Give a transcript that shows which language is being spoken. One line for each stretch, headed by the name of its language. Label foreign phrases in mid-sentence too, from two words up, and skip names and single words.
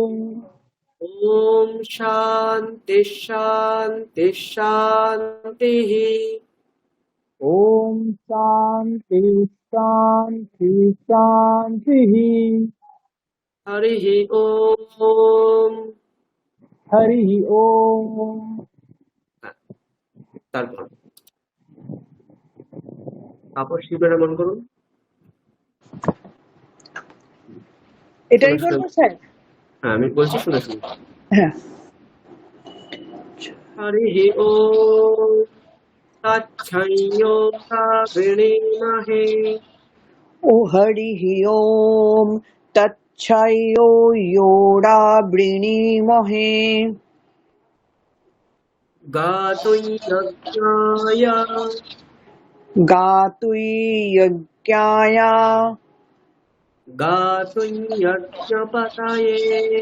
Sanskrit: ॐ शान्ति शान्ति शान्तिः ॐ शान्ति शान्ति शान्तिः हरिः ओम हरिः ओम
Bangla: তারপর তাপস শিবের মন করুন এটাই শুনে শুনে করবো স্যার? হ্যাঁ আমি বলছি শুনে শুনে হ্যাঁ।
Sanskrit: हरिः ओम तच्छंयोरावृणीमहे ও হরিঃ ওম तच्छंयोरावृणीमहे गातुं यज्ञाय गातुं यज्ञाय गातुं यज्ञपतये